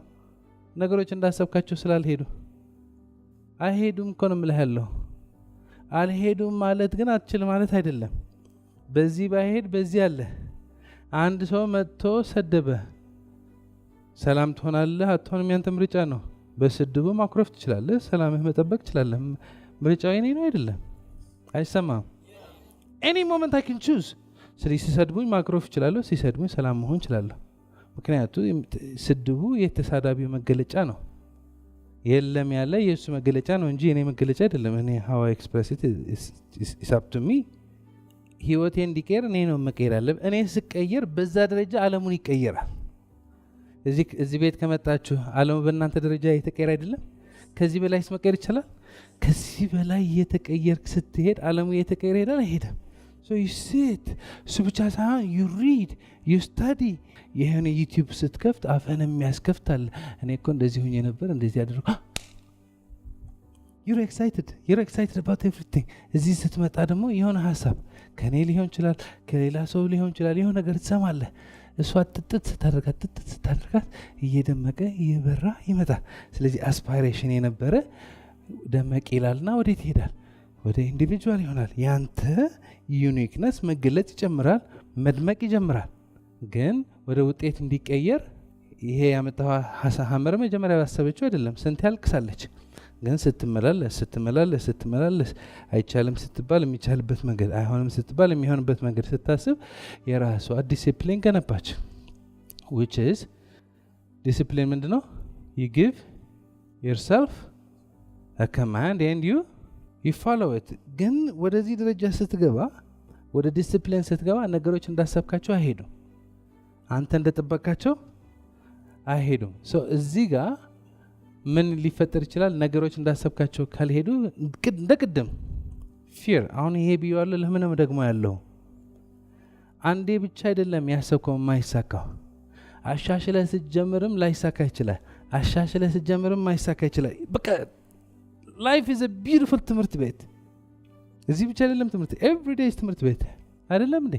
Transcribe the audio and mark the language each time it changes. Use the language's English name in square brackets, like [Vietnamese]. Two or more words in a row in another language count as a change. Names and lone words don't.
[Amharic] ነገሮች እንዳሰብካቸው ስላልሄዱ። አይሄዱም እኮ ነው የምልህ ያለው። አልሄዱም ማለት ግን አትችል ማለት አይደለም። በዚህ ባይሄድ በዚህ አለ። አንድ ሰው መጥቶ ሰደበ፣ ሰላም ትሆናለህ አትሆንም ያንተ ምርጫ ነው። በስድቡ ማኩረፍ ትችላለህ፣ ሰላምህ መጠበቅ ትችላለህ። ምርጫው የኔ ነው አይደለም? አይሰማም? [English] any moment I can choose። [Amharic] ስለዚህ ሲሰድቡኝ ማኩረፍ እችላለሁ፣ ሲሰድቡኝ ሰላም መሆን እችላለሁ። ምክንያቱም ስድቡ የተሳዳቢው መገለጫ ነው። የለም ያለ የእሱ መገለጫ ነው እንጂ የኔ መገለጫ አይደለም። እኔ [English] how I express it is up to me። [Amharic] ህይወቴ እንዲቀየር እኔ ነው መቀየር ያለብኝ። እኔ ስቀየር በዛ ደረጃ ዓለሙን ይቀየራል። እዚህ ቤት ከመጣችሁ ዓለሙ በእናንተ ደረጃ የተቀየረ አይደለም? ከዚህ በላይ መቀየር ይችላል? ከዚህ በላይ እየተቀየርክ ስትሄድ ዓለሙ እየተቀየረ ሄዳል አይሄድም? [English] So you sit [Amharic] እሱ ብቻ ሳይሆን [English] you read, you study። [Amharic] ይሄን ዩቲዩብ ስትከፍት አፈን የሚያስከፍታል። እኔ እኮ እንደዚህ ሆኜ ነበር እንደዚህ አድርጎ [English] you're excited about everything። [Amharic] እዚህ ስትመጣ ደግሞ የሆነ ሀሳብ ከኔ ሊሆን ይችላል፣ ከሌላ ሰው ሊሆን ይችላል። የሆነ ነገር ትሰማለህ። እሷ ጥጥት ስታደርጋት እየደመቀ እየበራ ይመጣል። ስለዚህ አስፓይሬሽን የነበረ ደመቅ ይላልና ወዴት ይሄዳል? ወደ ኢንዲቪጁዋል ይሆናል። ያንተ ዩኒክነስ መገለጥ ይጀምራል፣ መድመቅ ይጀምራል። ግን ወደ ውጤት እንዲቀየር ይሄ ያመጣው ሐመር መጀመሪያ ያሰበችው አይደለም። ስንት ያልቅሳለች። ግን ስትመላለስ አይቻልም ስትባል የሚቻልበት መንገድ፣ አይሆንም ስትባል የሚሆንበት መንገድ ስታስብ የራሷ ዲሲፕሊን ገነባች። [English] which is [Amharic] ዲሲፕሊን ምንድነው? [English] you give yourself a command and you follow it። [Amharic] ግን ወደዚህ ደረጃ ስትገባ፣ ወደ ዲሲፕሊን ስትገባ ነገሮች እንዳሰብካቸው አይሄዱም። አንተ እንደጠበቃቸው አይሄዱም። እዚህ ጋር ምን ሊፈጠር ይችላል? ነገሮች እንዳሰብካቸው ካልሄዱ እንደቅድም ፊር። አሁን ይሄ ብየዋለሁ። ለምንም ደግሞ ያለው አንዴ ብቻ አይደለም ያሰብከው የማይሳካው። አሻሽለ ስትጀምርም ላይሳካ ይችላል። አሻሽለ ስትጀምርም ማይሳካ ይችላል። በቃ [English] life is a beautiful [Amharic] ትምህርት ቤት። እዚህ ብቻ አይደለም ትምህርት፣ [English] every day [Amharic] ትምህርት ቤት አይደለም እንዴ?